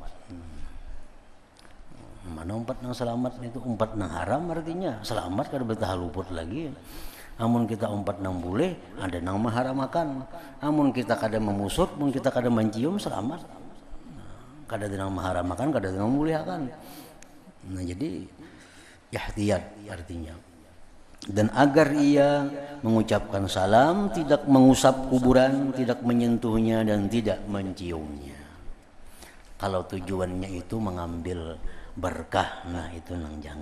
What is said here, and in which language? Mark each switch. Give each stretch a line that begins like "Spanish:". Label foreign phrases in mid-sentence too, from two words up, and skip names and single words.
Banjar: Mana umpat nang selamat itu? Umpat nang haram artinya selamat kada betah luput lagi. Amun kita umpat nang boleh, ada nang maharamakan. Amun kita kada memusut, mun kita kada mencium, selamat. kada dengan maharamakan, kada dengan muliakan. Nah jadi ihtiyat artinya.
Indonesian: Dan agar ia mengucapkan salam, tidak mengusap kuburan, tidak menyentuhnya dan tidak menciumnya. Kalau tujuannya itu mengambil berkah, nah itu nang jangan.